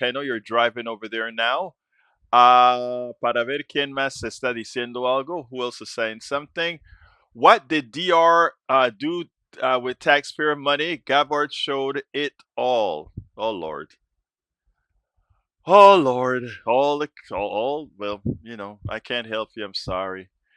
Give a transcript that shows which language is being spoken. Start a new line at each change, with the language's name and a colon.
English: I know you're driving over there now.
Spanish: Para ver quién más está diciendo algo.
English: Who else is saying something? What did DR do with taxpayer money? Gabbard showed it all. Oh Lord. Oh Lord, all well, I can't help you. I'm sorry.